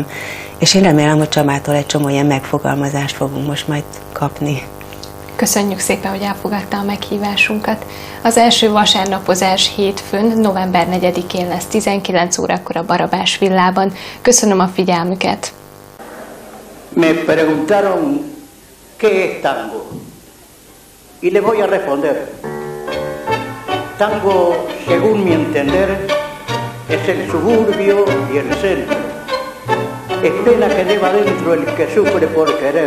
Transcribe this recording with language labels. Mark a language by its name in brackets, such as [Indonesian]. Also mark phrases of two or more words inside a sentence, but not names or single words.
[Hungarian] És én remélem, hogy Csabától egy csomó ilyen megfogalmazást fogunk most majd kapni. Köszönjük szépen, hogy elfogadta a meghívásunkat. Az első vasárnapozás hétfőn, november 4-én lesz 19 órakor a Barabás villában. Köszönöm a figyelmüket! [Spanish] Me preguntaron qué es tango y les voy a responder. Tango, según mi entender, es el suburbio y el centro. Es pena que lleva dentro el que sufre por querer.